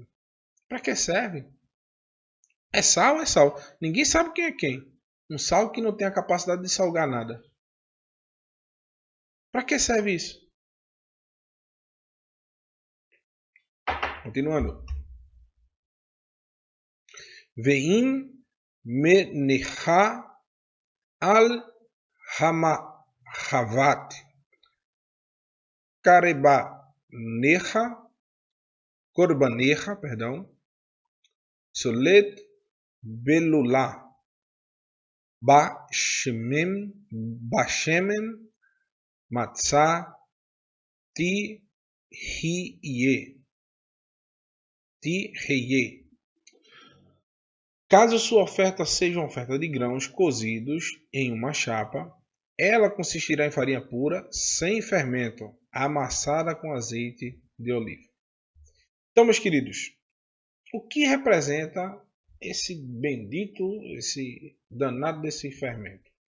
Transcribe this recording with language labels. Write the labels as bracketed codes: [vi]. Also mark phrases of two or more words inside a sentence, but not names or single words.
[pt] Para que serve? É sal, é sal. Ninguém sabe quem é quem. Um sal que não tem a capacidade de salgar nada. Para que serve isso? Continuando. [he] ואם מנחה על המחבת קרבנך, סלת בלולה בשמן מצה תהיה. [pt] Caso sua oferta seja uma oferta de grãos cozidos em uma chapa, ela consistirá em farinha pura, sem fermento, amassada com azeite de oliva. Então, meus queridos, o que representa esse bendito, esse danado desse fermento?